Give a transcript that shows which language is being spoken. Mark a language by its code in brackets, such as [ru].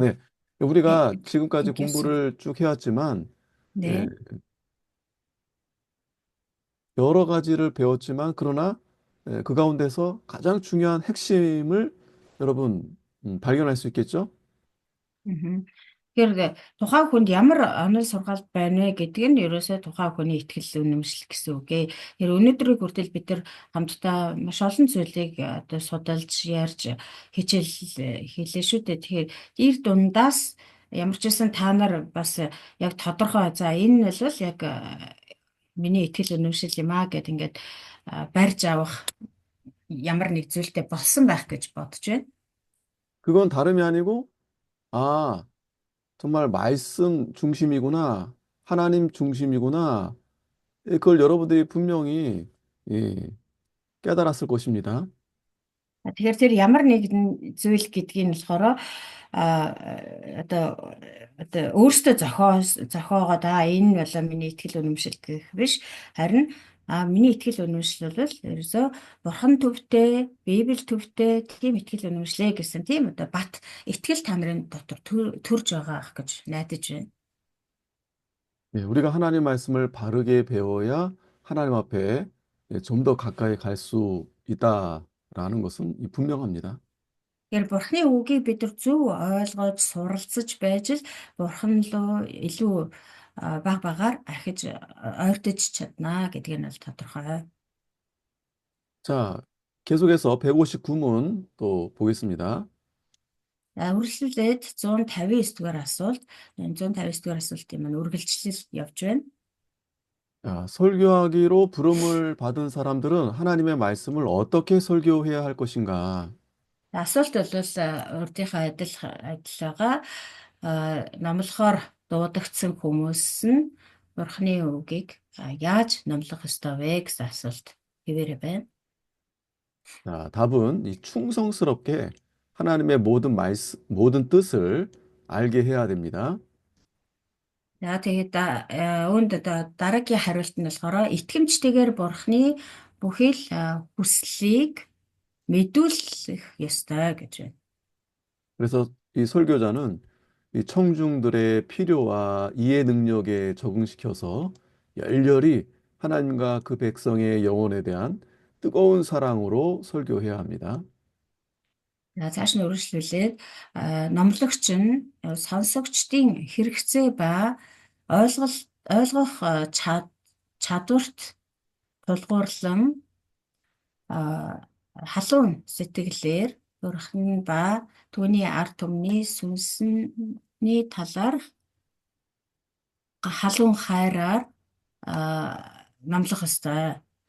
[ko] 네. 예, 우리가 지금까지 끊겼어요. 공부를 쭉 해왔지만, 예, 네. 여러 가지를 배웠지만, 그러나 그 가운데서 가장 중요한 핵심을 여러분 발견할 수 있겠죠? Мгм. [mn] Тэгэхээр тухайн хүнд ямар онол сургаал байна вэ гэдэг нь ерөөсөө тухайн хүний итгэл үнэмшил гэсэн үг ээ. Тэгэхээр өнөөдрийг хүртэл бид нар хамтдаа маш олон зүйлийг одоо судалж, ярьж, хичээл хийлээ шүү дээ. Тэгэхээр ир дундаас ямар ч байсан та нар бас яг тодорхой за энэ нь бол яг миний итгэл үнэмшил юм аа гэд ингээд барьж авах ямар нэг зүйлтэй болсон байх гэж бодож байна. [ko] 그건 다름이 아니고, 아, 정말 말씀 중심이구나. 하나님 중심이구나. 그걸 여러분들이 분명히 예, 깨달았을 것입니다. [mn] Тэгэхээр тэр ямар нэгэн зүйл гэдгийг нь болохоор а одоо өөртөө зохиогоод энэ бол миний итгэл үнэмшил гэх биш харин миний итгэл үнэмшил бол ерөөсөө бурхан төвтэй, Библи төвтэй тийм итгэл үнэмшлээ гэсэн тийм одоо бат итгэл та нарын дотор төрж байгаа ах гэж найдаж байна. [ko] 예, 우리가 하나님 말씀을 바르게 배워야 하나님 앞에 좀 더 가까이 갈 수 있다라는 것은 분명합니다. [mn] Тэгэхээр бурхны үгийг бид нар зөв ойлгож суралцж байж л бурхан руу илүү баг багаар архиж ойртож чадна гэдг нь бол тодорхой. [ko] 자, 계속해서 159문 또 보겠습니다. [mn] Үргэлжлүүлээд 159 дугаар асуулт. Энэ 159 дугаар асуултын маань үргэлжлэл явж байна. [ko] 자, 설교하기로 부름을 받은 사람들은 하나님의 말씀을 어떻게 설교해야 할 것인가? [mn] Асуулт бол урдынхаа адил байгаа. Номлохоор дуудагдсан хүмүүс нь бурхны үгийг яаж номлох ёстой вэ гэсэн асуулт хэвээрээ байна. [ko] 자, 답은 이 충성스럽게 하나님의 모든 말씀, 모든 뜻을 알게 해야 됩니다. [mn] За тэгээд үүнд дараагийн хариулт нь болохоор итгэмжтэйгээр бурхны бүхий л хүслийг мэдүүлэх ёстой гэж байна. [ko] 그래서 이 설교자는 이 청중들의 필요와 이해 능력에 적응시켜서 열렬히 하나님과 그 백성의 영혼에 대한 뜨거운 사랑으로 설교해야 합니다. [mn] За цааш нь үргэлжлүүлээд номлогч нь сонсогчдын хэрэгцээ ба ойлгох чадварт тулгуурлан халуун сэтгэлээр Бурхан ба түүний ард түмний сүнсний талаар халуун хайраар номлох ёстой.